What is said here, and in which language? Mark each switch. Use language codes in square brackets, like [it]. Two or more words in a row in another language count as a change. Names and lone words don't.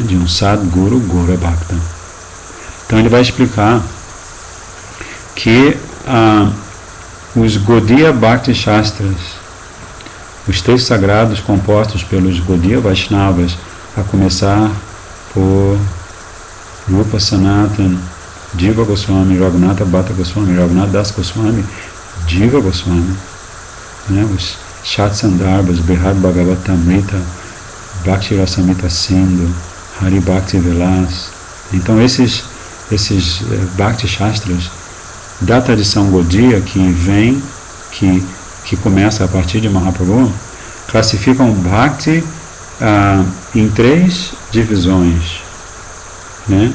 [pt] De um Sadguru Gaura Bhakta. Então ele vai explicar que os Gaudiya Bhakti Shastras, os textos sagrados compostos pelos Gaudiya Vaishnavas, a começar por Rupa Sanatana, Jiva Goswami, Raghunatha Bhatta Goswami, Raghunath Das Goswami, Jiva Goswami, né? Os Shatsandarbhas, Brihad Bhagavatamrita, Bhakti Rasamrita Sindhu, Hari Bhakti Vilas. Então esses Bhakti Shastras da tradição Gaudiya que começa a partir de Mahaprabhu, classificam Bhakti em 3 divisões, né?